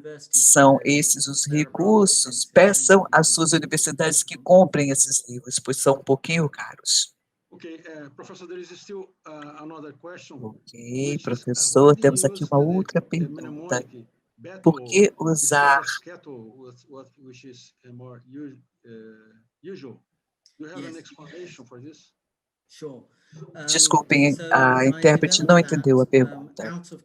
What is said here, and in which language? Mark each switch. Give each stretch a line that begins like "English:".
Portuguese: São esses os recursos. Peçam às suas universidades que comprem esses livros, pois são um pouquinho caros.
English: Okay, Professor, there is still another question.
Portuguese: Ok, professor, temos aqui uma outra pergunta. Por que usar...
English: Which is more usual? Do you have an explanation for this?
Portuguese: Desculpem, a intérprete não entendeu a pergunta.